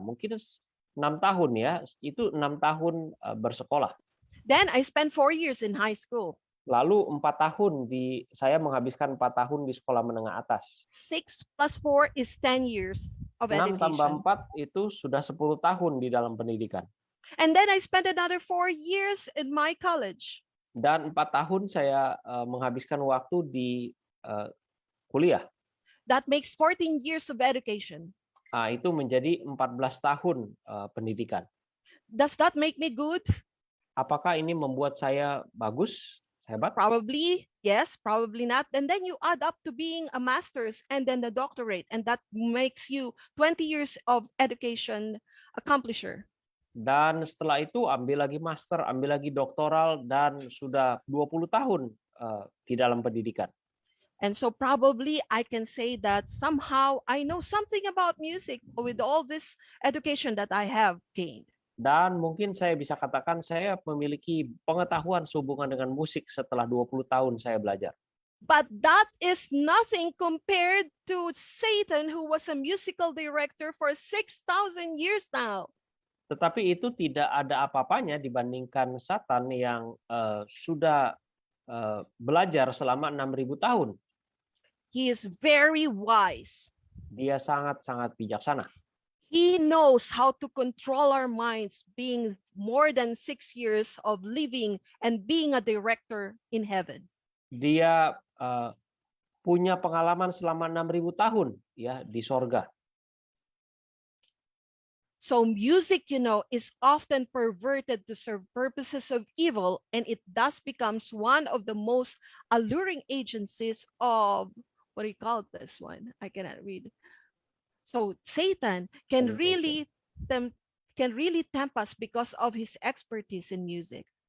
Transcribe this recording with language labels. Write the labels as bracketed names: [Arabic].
[Indonesian] Mungkin 6 tahun ya, itu 6 tahun bersekolah. [English] Then I spent 4 years in high school. [Indonesian] Lalu 4 tahun saya menghabiskan 4 tahun di sekolah menengah atas. [English] 6 plus 4 is 10 years of [Indonesian] 6 tambah [English] education. [Indonesian] 4 itu sudah 10 tahun di dalam pendidikan. [English] And then I spent another 4 years in my college. [Indonesian] Dan 4 tahun saya menghabiskan waktu di kuliah. [English] That makes 14 years of education. [Indonesian] Itu menjadi 14 tahun pendidikan. [English] Does that make me good? [Indonesian] Apakah ini membuat saya bagus, hebat? [English] Probably yes, probably not. And then you add up to being a master's and then the doctorate, and that makes you 20 years of education accomplisher. [Indonesian] Dan setelah itu ambil lagi master, ambil lagi doktoral, dan sudah 20 tahun di dalam pendidikan. [English] And so probably I can say that somehow I know something about music with all this education that I have gained. [Indonesian] Dan mungkin saya bisa katakan saya memiliki pengetahuan sehubungan dengan musik setelah 20 tahun saya belajar. [English] But that is nothing compared to Satan, who was a musical director for 6,000 years now. [Indonesian] Tetapi itu tidak ada apa-apanya dibandingkan Satan yang sudah belajar selama 6.000 tahun. [English] He is very wise. [Indonesian] Dia sangat-sangat bijaksana. [English] He knows how to control our minds, being more than 6 years of living and being a director in heaven. [Indonesian] Dia punya pengalaman selama 6.000 tahun ya di sorga. [English] So music, is often perverted to serve purposes of evil, and it thus becomes one of the most alluring agencies of, what do you call this one? I cannot read. So Satan can really tempt us because of his expertise in music.